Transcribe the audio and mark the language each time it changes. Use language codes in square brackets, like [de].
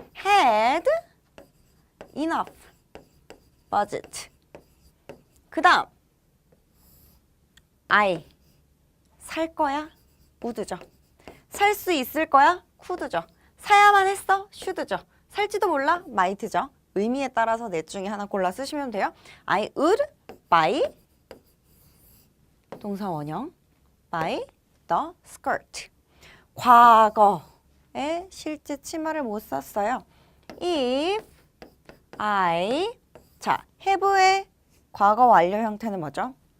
[en] Had enough budget. [ko] 그 다음 I 살 거야? would죠. 살 수 있을 거야? could죠. 사야만 했어? should죠. 살지도 몰라? might죠. 의미에 따라서 넷 중에 하나 골라 쓰시면 돼요. [en] I would buy [ko] 동사 원형 [en] buy the skirt. [ko] 과거에 실제 치마를 못 샀어요. [en] If I [ko] 자, have의 과거 완료 형태는 뭐죠?